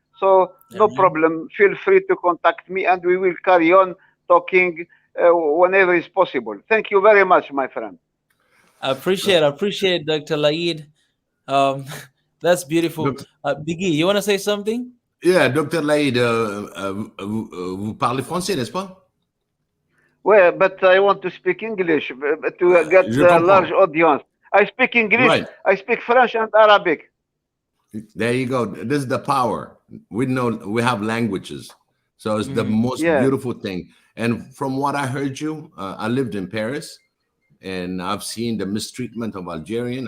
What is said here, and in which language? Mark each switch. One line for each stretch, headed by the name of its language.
English: So no problem. Feel free to contact me, and we will carry on talking whenever is possible. Thank you very much, my friend. I appreciate Dr. Laid. That's beautiful. Biggie, you want to say something? Yeah, Dr.
French: Laid, vous parlez français, n'est-ce pas?
English: Well, but I want to speak English to get a large audience. I speak English, right. I speak French and Arabic. There you go. This is the power. We have languages. So it's the most beautiful thing. And from what I heard you, I lived in Paris, and I've seen the mistreatment of Algerian.